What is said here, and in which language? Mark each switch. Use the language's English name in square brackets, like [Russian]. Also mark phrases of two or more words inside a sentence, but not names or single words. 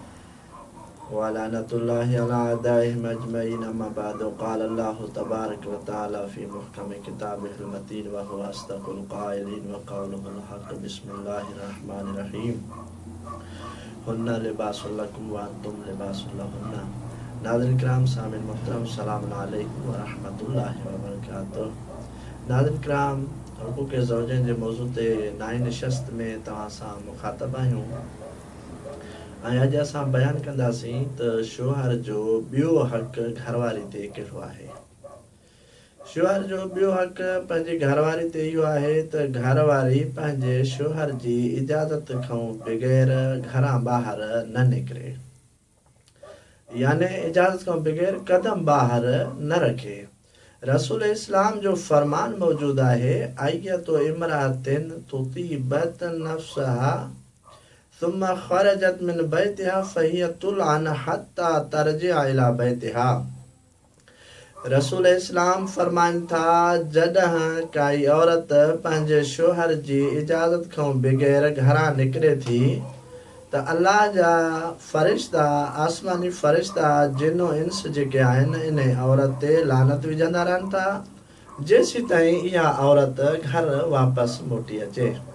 [Arabic] ولعنة الله على أعدائهم أجمعين أما بعد قال الله تبارك وتعالى في محكم كتابه المتين وهو أصدق القائلين وقوله الحق بسم الله الرحمن الرحيم هن لباس لكم وأنتم لباس لهن [Sindhi] नाज़रीन किराम सामिन मुहतरम [Arabic] السلام عليكم ورحمة الله وبركاته. [Sindhi] नाज़रीन किराम हुकूक़ ज़ौजैन जे मौज़ू ते नई नशस्त में तव्हां सां मुखातब आहियूं ऐं अॼु असां बयानु कंदासीं त शोहर जो ॿियो हक़ घरवारी ते कहिड़ो आहे। शोहर जो ॿियो हक़ पंहिंजी घरवारी ते इहो आहे त घरवारी पंहिंजे शोहर जी इजाज़त खां बग़ैर घरां ॿाहिरि न निकिरे, यानी इजाज़त खां बग़ैर कदम ॿाहिरि न रखे। रसूल इस्लाम जो फरमान मौजूद आहे [Arabic] أيما امرأة طيبت نفسها ثم خرجت من بيتها فهي تلعن حتى ترجع إلى بيتها. [Sindhi] रसूल इस्लाम फरमाइनि था जॾहिं काई औरत पंहिंजे शोहर जी इजाज़त खां बग़ैर घरां निकिरे थी त अल्लाह जा फ़रिश्ता, आसमानी फ़रिश्ता जिनो इंस जेके आहिनि इन औरत ते लानत विझंदा रहनि था जेसीं ताईं इहा औरत घर वापसि मोटी अचे।